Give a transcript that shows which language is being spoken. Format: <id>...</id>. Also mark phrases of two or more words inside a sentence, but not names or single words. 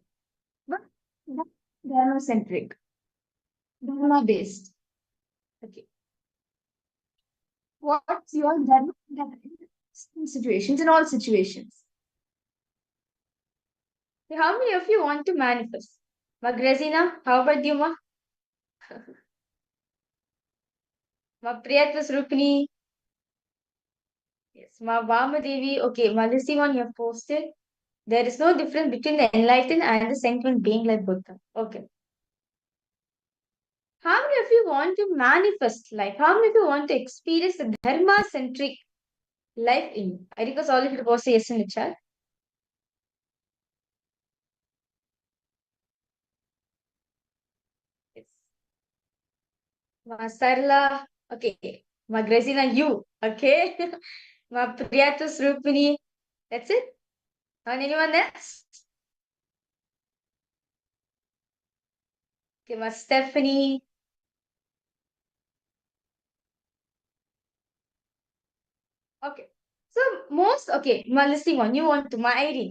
<en>But Dharma centric, Dharma based. Okay. What's your Dharma in situations, in all situations? How many of you want to manifest? Magrazina, how about you, Ma? Ma Priyatva Rupini. Yes, Ma Vamadevi. Okay, Ma listening on your posted. There is no difference between the enlightened and the sentient being like Buddha. Okay. How many of you want to manifest life? How many of you want to experience the Dharma centric life in you? I request all of you to post a yes in the chat. Yes. Ma Sarla. Okay. Ma Grazina, you. Okay. Ma Priyatu Srupini. That's it. And anyone else? Okay, Ma Stephanie. Okay. So most, okay, my listening one, you want to, my Irene.</en>